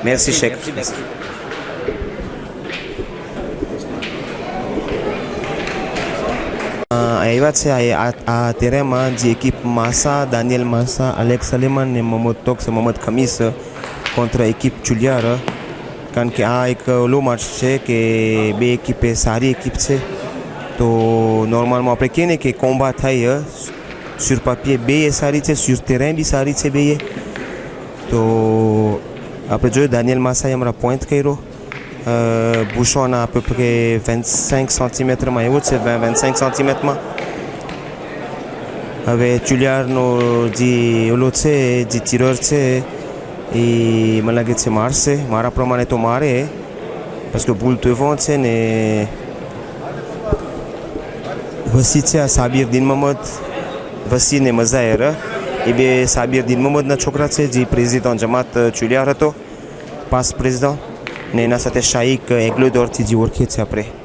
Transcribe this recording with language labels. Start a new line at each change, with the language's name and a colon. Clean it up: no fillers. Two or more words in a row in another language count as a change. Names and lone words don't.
Gujarati: મેરસી શેખ. આવ્યા છે આ તેરેમાં જે એકિપ માસા દાનિયલ માસા અલેક્સ સલેમાન ને મોહમ્મદ તોક્સ મોહમ્મદ ખમીસ કોન્ટ્રા એકિપ ચુલિયાર કારણ કે આ એક ઓલો મેચ છે કે બે એકિપે સારી એકિપ છે તો નોર્મલમાં આપણે કહીએ ને કે કોમ્બા થાય
French: sur papier
Gujarati: બે એ સારી છે
French: sur terrain
Gujarati: બી સારી છે બે તો આપણે જોયું દાનિયલ માસાએ હમણાં પોઈન્ટ કર્યો
French: Bouchon à peu près 25 cm
Gujarati: આવ્યો છે 25 cm હવે ચુલિયારનો જે ઓલો છે જે તીરર છે એ મને લાગે છે મારશે મારા પ્રમાણે તો મારે
French: parce que boule devant
Gujarati: છે ને વસી છે આ સાબિર દિન મોહમ્મદ વસી ને મઝાયર એ બે સાબિર દિન મોહમ્મદના છોકરા છે જે પ્રેસિડન્ટ જમાત ચુલિયાર હતો પાસ પ્રેસિડન્ટ ને એના સાથે શાઈક એગ્લોદોરથી જે ઓળખીએ છીએ આપણે